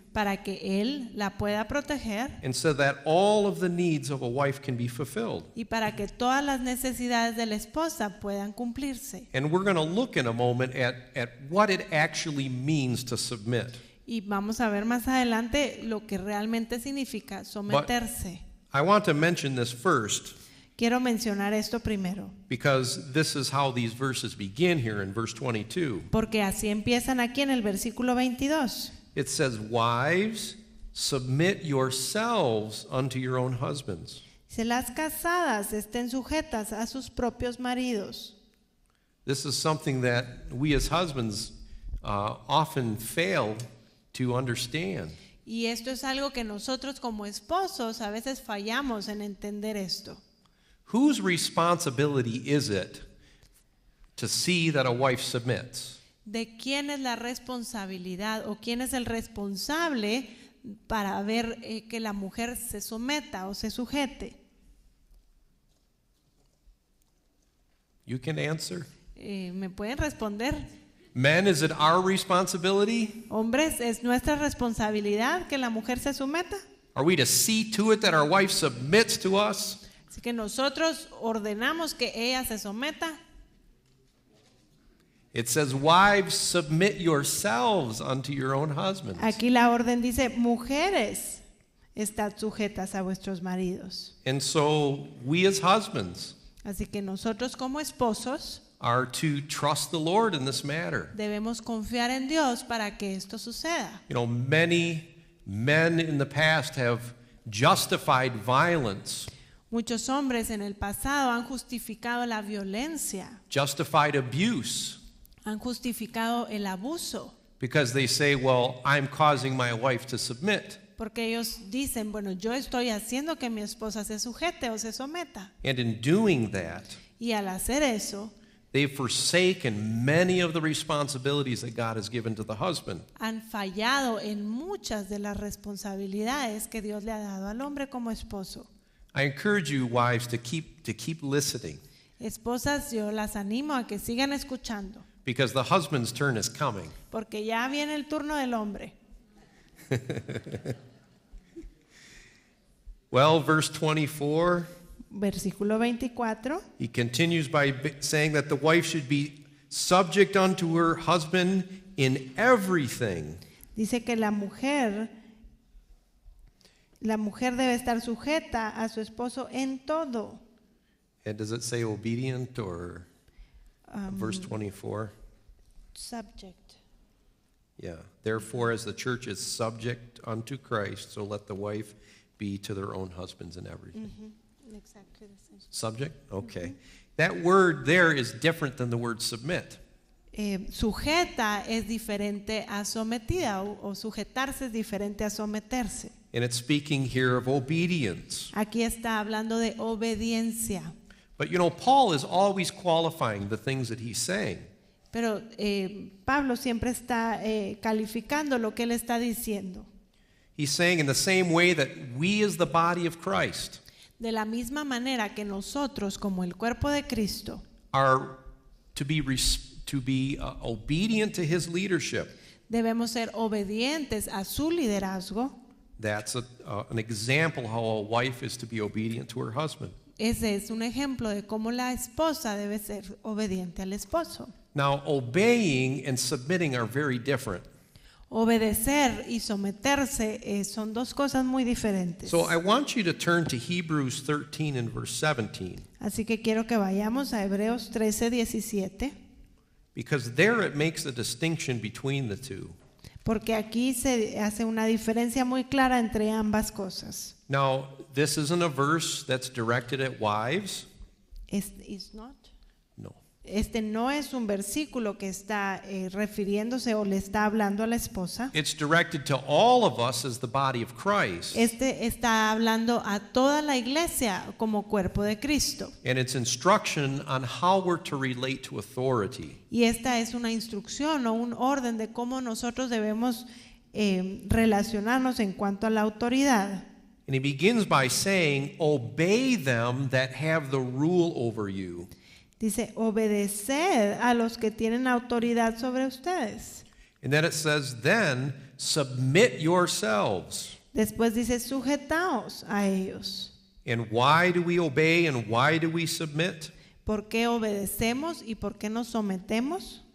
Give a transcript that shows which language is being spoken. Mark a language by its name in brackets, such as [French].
[Spanish] para que él la pueda proteger [English] and so that all of the needs of a wife can be fulfilled. [Spanish] y para que todas las necesidades de la esposa puedan cumplirse. [English] And we're going to look in a moment at what it actually means to submit. [Spanish] Y vamos a ver más adelante lo que realmente significa someterse. [English] I want to mention this first [Spanish] Quiero mencionar esto primero, [English] because this is how these verses begin here in verse 22. [Spanish] porque así empiezan aquí en el versículo 22. [English] It says, "Wives, submit yourselves unto your own husbands." [Spanish] Si las casadas estén sujetas a sus propios maridos. [English] This is something that we as husbands often fail to understand. [Spanish] Y esto es algo que nosotros como esposos a veces fallamos en entender esto. [English] Whose responsibility is it to see that a wife submits? [Spanish] ¿De quién es la responsabilidad o quién es el responsable para ver que la mujer se someta o se sujete? [English] You can answer. [Spanish] ¿Me pueden responder? [English] Men, is it our responsibility? [Spanish] Hombres, ¿es nuestra responsabilidad que la mujer se someta? [English] Are we to see to it that our wife submits to us? [Spanish] Así que nosotros ordenamos que ella se someta. [English] It says, "Wives, submit yourselves unto your own husbands." [Spanish] Aquí la orden dice, mujeres, estad sujetas a vuestros maridos. [English] And so we as husbands [Spanish] Así que nosotros como esposos [English] are to trust the Lord in this matter. [Spanish] debemos confiar en Dios para que esto suceda. [English] You know, many men in the past have justified violence, [Spanish] Muchos hombres en el pasado han justificado la violencia, [English] justified abuse, [Spanish] han justificado el abuso, [English] because they say, "Well, I'm causing my wife to submit." [Spanish] porque ellos dicen, bueno, yo estoy haciendo que mi esposa se sujete o se someta. [English] And in doing that, [Spanish] Y al hacer eso, [English] they've forsaken many of the responsibilities that God has given to the husband. [Spanish] han fallado en muchas de las responsabilidades que Dios le ha dado al hombre como esposo. [English] I encourage you, wives, to keep listening, [Spanish] Esposas, yo las animo a que sigan escuchando, [English] because the husband's turn is coming. [Spanish] porque ya viene el turno del hombre. [English] Well, verse 24, [Spanish] Versículo 24. [English] he continues by saying that the wife should be subject unto her husband in everything. [Spanish] Dice que la mujer debe estar sujeta a su esposo en todo. [English] And does it say obedient or verse 24? Subject. Yeah. Therefore, as the church is subject unto Christ, so let the wife be to their own husbands in everything. Exactly the same. Subject? Okay. That word there is different than the word submit. [Spanish] Sujeta es diferente a sometida o sujetarse es diferente a someterse. [English] And it's speaking here of obedience. [Spanish] Aquí está hablando de obediencia. [English] But you know, Paul is always qualifying the things that he's saying. [Spanish] Pero Pablo siempre está calificando lo que él está diciendo. [English] He's saying in the same way that we as the body of Christ [Spanish] De la misma manera que nosotros como el cuerpo de Cristo [English] are to be obedient to his leadership, [Spanish] debemos ser obedientes a su liderazgo, [English] That's an example how a wife is to be obedient to her husband. [Spanish] Ese es un ejemplo de cómo la esposa debe ser obediente al esposo. [English] Now, obeying and submitting are very different. [Spanish] Obedecer y someterse son dos cosas muy diferentes. [English] So I want you to turn to Hebrews 13 and verse 17. [Spanish] Así que quiero que vayamos a Hebreos 13:17, [English] Because there it makes a distinction between the two. [Spanish] porque aquí se hace una diferencia muy clara entre ambas cosas. [English] Now, this isn't a verse that's directed at wives. Is not. No. [Spanish] Este no es un versículo que está refiriéndose o le está hablando a la esposa. [English] It's directed to all of us as the body of Christ. [Spanish] Este está hablando a toda la iglesia como cuerpo de Cristo. [English] And it's instruction on how we're to relate to authority. [Spanish] Y esta es una instrucción o un orden de cómo nosotros debemos relacionarnos en cuanto a la autoridad. [English] And he begins by saying, obey them that have the rule over you. [Spanish] Dice, obedeced a los que tienen autoridad sobre ustedes. [English] And then it says, then submit yourselves. [Spanish] Después dice, sujetaos a ellos. [English] And why do we obey and why do we submit? [Spanish] ¿Por qué obedecemos y por qué nos sometemos?